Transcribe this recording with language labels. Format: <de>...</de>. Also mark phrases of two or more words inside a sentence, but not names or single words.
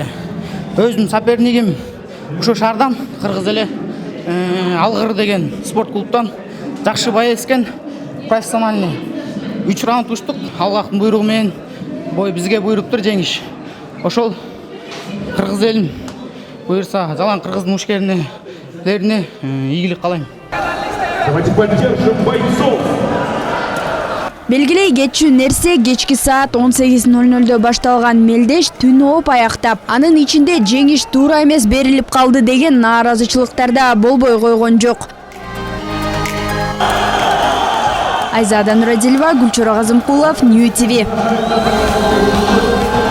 <ky>Өзүмдүн сопернигим ушу шаардан кыргыз эле Алгыр деген спорт клубтан жакшы бай эскен профессиональный. 3 раунд уштук. Аллахтын буйругу менен бой бизге буйруптур жеңиш. Ошол кыргыз элим буйрса, жалаң кыргыз мушкерлерине ийгилик каалайм.</ky> <ru>Давайте поддержим бойцов.</ru> <ky>Белгилей кетчү нерсе кечки саат 18:00 башталган мелдеш түн оп аяктап, анын ичинде жеңиш туура эмес берилип калды деген нааразычылыктар да болбой койгон жок. Айзада Нурадилова, Гүлчора Казымкулов, Нью ТВ.</ky>